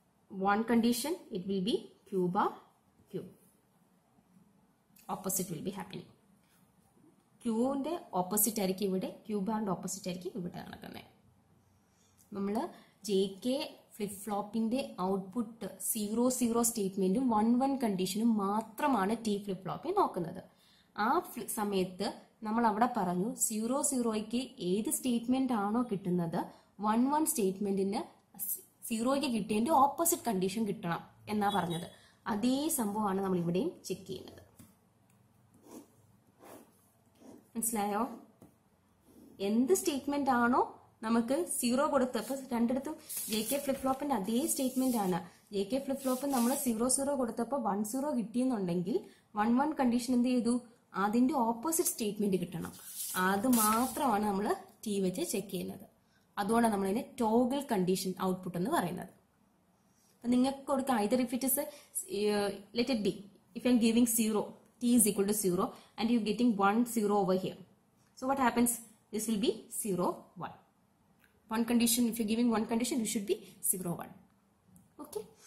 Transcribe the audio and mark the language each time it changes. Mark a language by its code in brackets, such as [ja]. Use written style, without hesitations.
[en] One condition, it will be Q bar, Q. Opposite will be happening. [ml] Q ന്റെ opposite ആയിരിക്കും ഇവിടെ, Q ബാറിന്റെ opposite ആയിരിക്കും ഇവിടെ നടക്കുന്നത്. നമ്മൾ JK ഫ്ലിപ്പ് ഫ്ലോപ്പിന്റെ ഔട്ട്പുട്ട് 0 സ്റ്റേറ്റ്മെന്റും 1 കണ്ടീഷനും മാത്രമാണ് T ഫ്ലിപ്പ് ഫ്ലോപ്പിൽ നോക്കുന്നത്. ആ സമയത്ത് നമ്മൾ അവിടെ പറഞ്ഞു 0ക്ക് ഏത് സ്റ്റേറ്റ്മെന്റ് ആണോ കിട്ടുന്നത് 1 സ്റ്റേറ്റ്മെന്റിന് 0ക്ക് കിട്ടിയതിന്റെ ഓപ്പോസിറ്റ് കണ്ടീഷൻ കിട്ടണം എന്നാ പറഞ്ഞത്. അതേ സംഭവമാണ് നമ്മൾ ഇവിടെയും ചെക്ക് ചെയ്യുന്നത്. മനസ്സിലായോ? എന്ത് സ്റ്റേറ്റ്മെന്റ് ആണോ നമുക്ക് 0 കൊടുത്തപ്പോൾ രണ്ടിടത്തും JK ഫ്ലിപ്പ് ഫ്ലോപ്പിന്റെ അതേ സ്റ്റേറ്റ്മെന്റ് ആണ്. JK ഫ്ലിപ്പ് ഫ്ലോപ്പ് നമ്മൾ 0 കൊടുത്തപ്പോൾ 10 കിട്ടിയെന്നുണ്ടെങ്കിൽ 1 കണ്ടീഷൻ എന്ത് ചെയ്തു? അതിന്റെ ഓപ്പോസിറ്റ് സ്റ്റേറ്റ്മെന്റ് കിട്ടണം. അത് മാത്രമാണ് നമ്മൾ T വെച്ച് ചെക്ക് ചെയ്യുന്നത്. അതുകൊണ്ടാണ് നമ്മൾ ഇതിനെ ടോഗിൾ കണ്ടീഷൻ ഔട്ട്പുട്ട് എന്ന് പറയുന്നത്. നിങ്ങൾക്ക് കൊടുക്കാം [en] either if it is let it be, if I am giving 0, T is equal to 0 and you getting 1 0 over here. So what happens? This will be 0 1. One condition, if you're giving one condition, it should be 0 1. Okay?